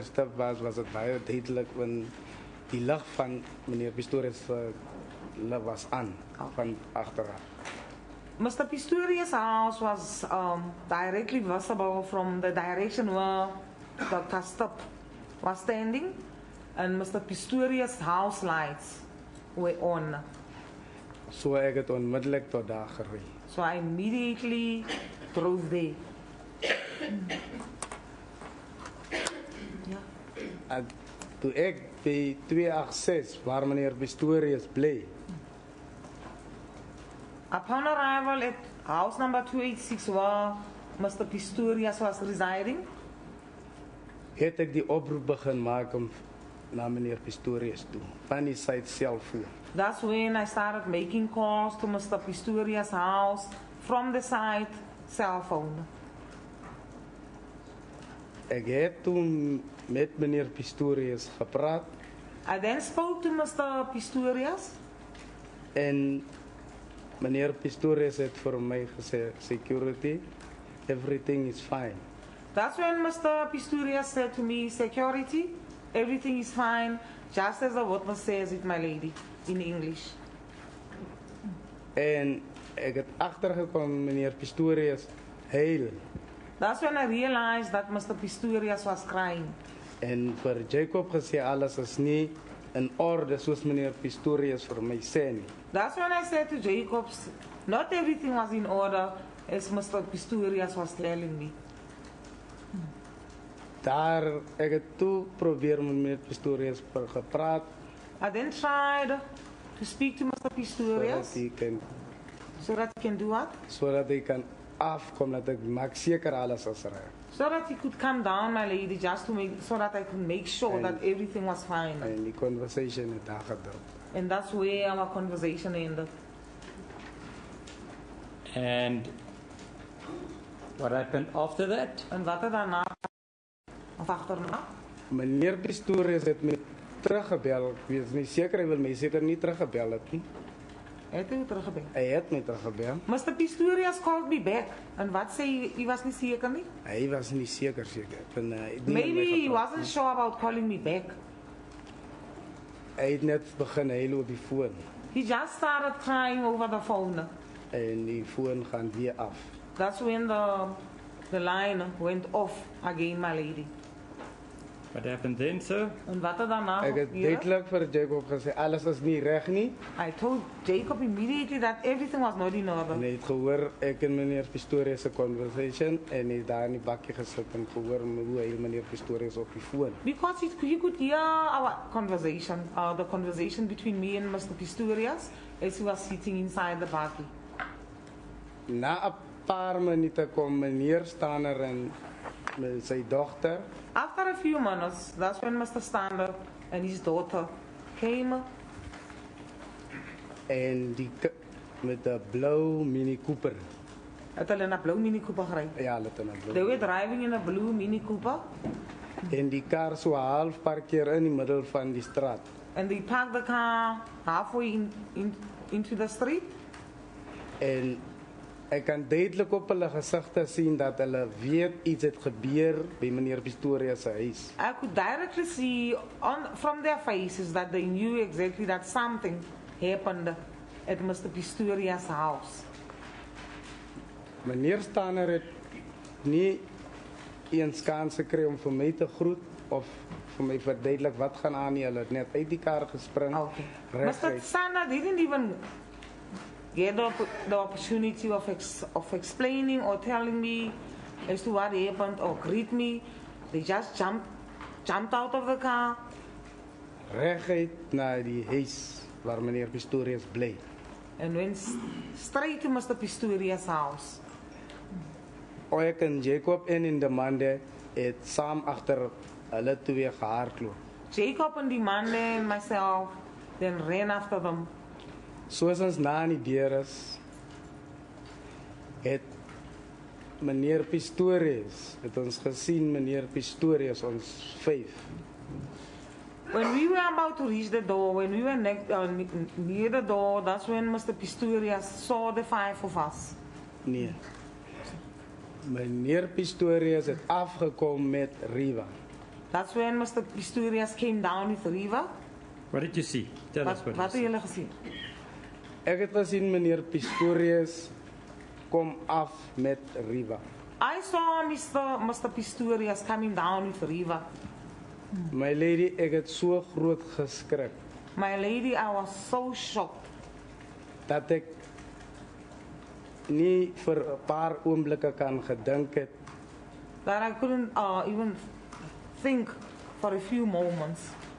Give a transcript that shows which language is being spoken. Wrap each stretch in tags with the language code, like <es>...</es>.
<af>Stip was het baie duidelik, want die lig van meneer Pistorius was aan, van agteraf.</af> <en>Mr. Pistorius' house was directly visible from the direction where Dr. Stubb was standing, and Mr. Pistorius' house lights were on.</en> <af>So ek het onmiddellik tot daar gery.</af> <en>So I immediately drove there.</en> <af>En toe ek by 286 waar meneer Pistorius bly,</af> <en>Upon arrival at house number 286 where Mr. Pistorius was residing,</en> <af>het ek die oproep begin maak om na meneer Pistorius toe, van die sy selfoon.</af> <en>that's when I started making calls to Mr. Pistorius' house from the site cell phone.</en> <af>Ek het toen met meneer Pistorius gepraat</af> <en>I then spoke to Mr. Pistorius,</en> <af>en meneer Pistorius het vir my gesê,</af> <en>security, everything is fine. That's when Mr. Pistorius said to me, security, everything is fine, just as the witness says it, my lady, in English.</en> <af>En ek het agtergekom meneer Pistorius huil</af> <en>That's when I realized that Mr. Pistorius was crying.</en> <af>en vir Jacob gesê alles is nie in orde soos meneer Pistorius vir my sê nie.</af> <en>That's when I said to Jacobs, not everything was in order as Mr. Pistorius was telling me.</en> <af>Daar ek het toe probeer met meneer Pistorius gepraat</af> <en>I then tried to speak to Mr. Pistorius so that he can do what?</en> <af>sodat hy kan afkom, dat ek maak seker alles is reg.</af> <en>So that he could come down, my lady, just to make, so that I could make sure that everything was fine.</en> <af>En die conversation het daar gedrop.</af> <en>And that's where our conversation ended. And What happened after that?</en> <af>En wat het daarna? Of achterna? Meneer Pistorius het my teruggebel. Ek weet nie seker, hy wil my seker nie teruggebel het nie. Het u teruggebeld? Hy het my teruggebel.</af> <en>Mr. Pistorius called me back.</en> <af>En wat sê u was nie seker nie? Hy was nie seker. Ek ben, hy het nie</af> <en>Maybe</en> <af>met my</af> <en>he</en> <af>gepraat</af> <en>wasn't sure about calling me back.</en> <af>nie. Hy het net begin huil op die foon.</af> <en>He just started crying over the phone.</en> <af>En die foon gaan weer af.</af> <en>That's when the line went off again, my lady. What happened then, sir?</en> <af>En wat het daarna Ek het gebeur? duidelik vir Jacob gesê, alles is nie reg nie.</af> <en>I told Jacob immediately that everything was not in</en> <af>En</af> <en>order.</en> <af>hy het gehoor, ek en meneer Pistorius se conversation. En hy het daar in die bakkie gesit en gehoor hoe hy meneer Pistorius op die foon.</af> <en>Because he could hear our conversation, the conversation between me and Mr. Pistorius as he was sitting inside the buggy.</en> <af>Na 'n paar minute kom meneer Stander en met sy dogter.</af> <en>After a few minutes, that's when Mr. Stander and his daughter came.</en> <af>En met 'n blou Mini Cooper. Het hulle in 'n blou Mini Cooper gery. Ja, hulle het in 'n</af> <en>They</en> <af>blou.</af> <en>were driving in a blue Mini Cooper</en> <af>En die kar so half parkeer in die middel van die straat.</af> <en>and they parked the car halfway into the street.</en> <af>En ek kan duidelik op hulle gesigte sien dat hulle weet iets het gebeur by meneer Pistorius se huis.</af> <en>I could directly see from their faces that they knew exactly that something happened at Mr. Pistorius' house.</en> <af>Meneer Stander het nie eens kans gekry om vir my te groet of vir my verduidelik wat gaan aan nie. Hulle het net uit die kar gespring.</af> <en>Okay. Mr.</en> <af>Reguit.</af> <en>Stander didn't even get the opportunity of explaining or telling me as to what happened or greet me. They just jumped out of the car</en> <af>Reguit na die huis waar meneer Pistorius bly.</af> <en>and went straight to Mr. Pistorius' house.</en> <af>Ek en Jacob en de Mande het saam agter hulle twee gehardloop.</af> <en>Jacob and the man and myself then ran after them.</en> <af>Soos ons na in die deur is, het meneer Pistorius, het ons gesien meneer Pistorius, ons 5.</af> <en>When we were about to reach the door, when we were near the door, that's when Mr. Pistorius saw the 5 of us.</en> <af>Nee. Meneer Pistorius het afgekom met Riva.</af> <en>That's when Mr. Pistorius came down with Riva. What did you see? Tell us what</en> <af>Wat het</af> <en>you see.</en> <af>julle gesien? Ek het gesien meneer Pistorius kom af met Riva.</af> <en>I saw Mr. Pistorius coming down with Riva.</en> <af>My lady, ek het so groot geskrik</af> <en>My lady, I was so shocked</en> <af>dat ek nie vir 'n paar oomblikke kan gedink het</af> <en>that I couldn't even think for a few moments</en>